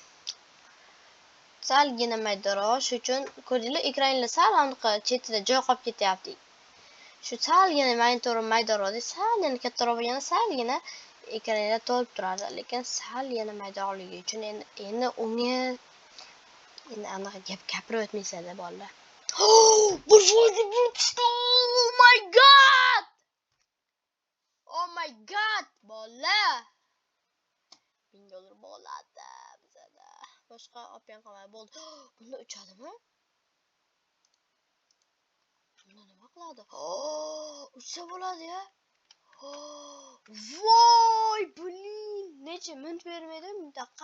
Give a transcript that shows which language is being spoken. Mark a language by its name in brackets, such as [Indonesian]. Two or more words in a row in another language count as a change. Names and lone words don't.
[Uzbek] Salgina maydaroq, shu uchun ko'rdinglar, ekraninglar sal aniq chetida joy qolib ketyapti. Shu salgina monitorim maydaroq, salgina kattaroq bo'lganda salgina ekranida to'lib turadi, lekin sal yana maydaroqligi uchun endi unga anaqa gapirib o'tmaysizlar bolalar. [English] Oh my god [Uzbek] bolalar, $1000 bo'ladi bizada. Boshqa opyan qolmadi, bo'ldi. Bunda uchadimi? Bunda nima qiladi? Uchsa bo'ladi-ya. Voy, blin, necha minut bermaydi mintaqa.